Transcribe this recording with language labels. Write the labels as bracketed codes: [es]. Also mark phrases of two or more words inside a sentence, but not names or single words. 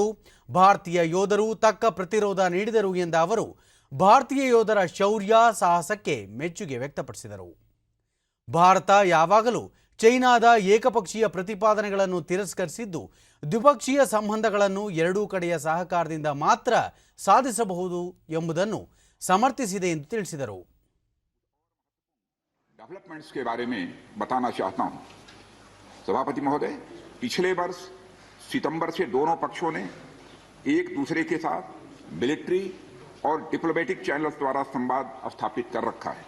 [kn] ಭಾರತೀಯ ಯೋಧರು ತಕ್ಕ ಪ್ರತಿರೋಧ ನೀಡಿದರು ಎಂದ ಅವರು, ಭಾರತೀಯ ಯೋಧರ ಶೌರ್ಯ ಸಾಹಸಕ್ಕೆ ಮೆಚ್ಚುಗೆ ವ್ಯಕ್ತಪಡಿಸಿದರು. ಭಾರತ ಯಾವಾಗಲೂ ಚೈನಾದ ಏಕಪಕ್ಷೀಯ ಪ್ರತಿಪಾದನೆಗಳನ್ನು ತಿರಸ್ಕರಿಸಿದ್ದು, ದ್ವಿಪಕ್ಷೀಯ ಸಂಬಂಧಗಳನ್ನು ಎರಡೂ ಕಡೆಯ ಸಹಕಾರದಿಂದ ಮಾತ್ರ ಸಾಧಿಸಬಹುದು ಎಂಬುದನ್ನು ಸಮರ್ಥಿಸಿದೆ ಎಂದು ತಿಳಿಸಿದರು. [hi] डेवलपमेंट्स के बारे में बताना चाहता हूं. सभापति महोदय, पिछले वर्ष सितंबर से दोनों पक्षों ने एक दूसरे के साथ मिलिट्री और [en] diplomatic channels [hi] द्वारा संवाद स्थापित कर रखा है.